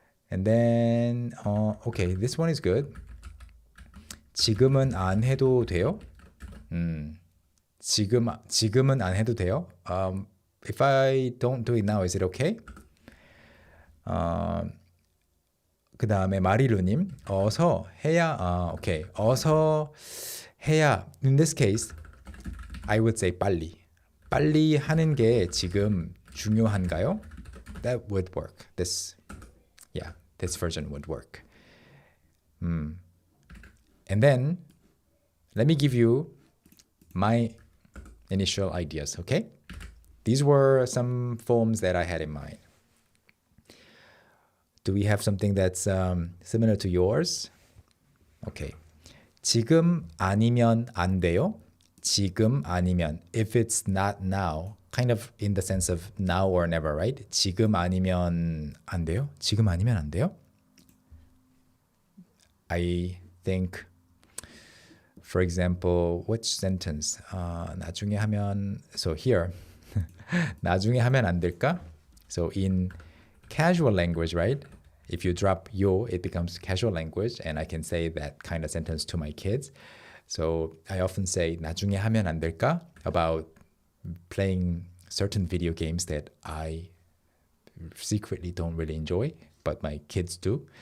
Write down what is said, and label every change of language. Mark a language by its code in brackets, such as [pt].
[en] And then, okay, this one is good. [ko] 지금은 안 해도 돼요? 지금은 안 해도 돼요? [en] If I don't do it now, is it okay? [ko] 그 다음에 마리루님, 어서 해야, okay, 어서 해야. [en] In this case, I would say 빨리. [ko] 빨리 하는 게 지금 중요한가요? [en] That would work. This version would work. And then, let me give you my initial ideas, okay? These were some forms that I had in mind. Do we have something that's similar to yours? [ko] Okay. 지금 아니면 안 돼요? 지금 아니면, [en] if it's not now, kind of in the sense of now or never, right? [ko] 지금 아니면 안 돼요? 지금 아니면 안 돼요? [en] I think, for example, which sentence? [ko] 나중에 하면, [en] so here, [ko] 나중에 하면 안 될까? [en] So in casual language, right? If you drop yo, it becomes casual language, and I can say that kind of sentence to my kids. So I often say [ko] 나중에 하면 안 될까? [en] About playing certain video games that I secretly don't really enjoy, but my kids do.